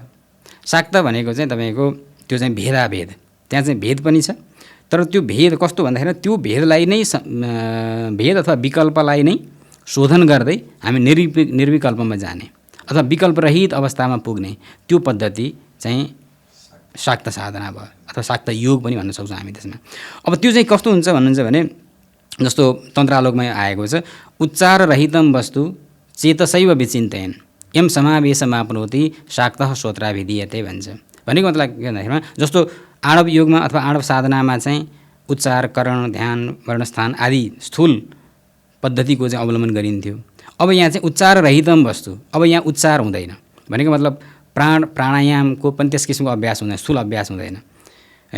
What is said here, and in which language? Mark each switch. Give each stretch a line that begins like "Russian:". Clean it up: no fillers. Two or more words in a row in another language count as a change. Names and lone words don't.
Nepali: शाक्त भनेको चाहिँ तपाईँको त्यो चाहिँ भेदाभेद, त्यहाँ चाहिँ भेद पनि छ, तर त्यो भेद कस्तो भन्दाखेरि त्यो भेदलाई नै भेद अथवा विकल्पलाई नै शोधन गर्दै हामी निर्विकल्पमा जाने अथवा विकल्परहित अवस्थामा पुग्ने त्यो पद्धति चाहिँ शाक्त साधना भयो अथवा शाक्त योग पनि भन्न सक्छौँ हामी त्यसमा। अब त्यो चाहिँ कस्तो हुन्छ भन्नुहुन्छ भने जस्तो तन्त्रालोकमा आएको छ,
Sanskrit: उच्चार रहितम वस्तु चेतसैव विचिन्तयन् यम समावेशमाप्नोति शाक्तः श्रोत्राभिधीयते भन्छ।
Nepali: भनेको मतलब के भन्दाखेरिमा जस्तो आणव योगमा अथवा आणव साधनामा चाहिँ उच्चार, करण, ध्यान, वर्णस्थान आदि स्थूल पद्धतिको चाहिँ अवलम्बन गरिन्थ्यो। अब यहाँ चाहिँ
Sanskrit: उच्चार रहितम वस्तु,
Nepali: अब यहाँ उच्चार हुँदैन भनेको मतलब प्राणायामको पनि त्यस किसिमको अभ्यास हुँदैन, स्थूल अभ्यास हुँदैन हैन।